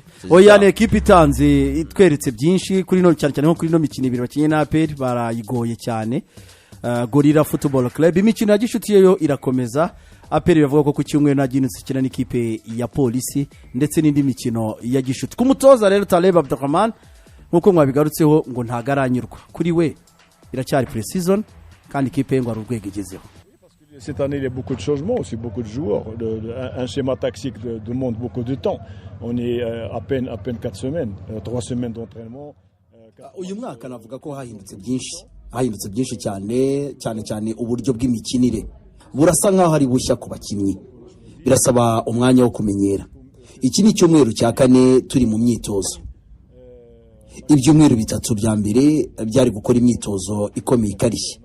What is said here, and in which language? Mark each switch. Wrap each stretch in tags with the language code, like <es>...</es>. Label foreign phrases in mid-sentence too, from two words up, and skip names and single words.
<rw>oya ne ekipe itanze itweretse byinshi kuri no cyane cyane nko kuri no mikino ibiri bakinye na APR barayigoye cyane Gorilla Football Club imikino ya gishuti yo irakomeza APR bavuga ko ku cyumweru naginutse kina n'ikipe ya polisi ndetse n'indi mikino ya gishuti ku mutoza rero Taleb Abdurrahman nk'uko mwabigarutseho ngo ntago aranyurwa kuri we iracyari pre-season kandi ikipe ye ngo hari urwego igezeho.</rw> <fr>Cette année, il y a beaucoup de changements, aussi beaucoup de joueurs. Un schéma tactique demande beaucoup de temps. On est à peine 4 semaines, 3 semaines d'entraînement.</fr> <rw>Uyu mwaka navuga ko hahindutse byinshi cyane uburyo bw'imikinire burasa nk'aho ari bushya ku bakinnyi, birasaba umwanya wo kumenyera. Iki ni icyumweru cya 4 turi mu myitozo. Ibyumweru 3 bya mbere byari gukora imyitozo ikomeye ikarishye.</rw>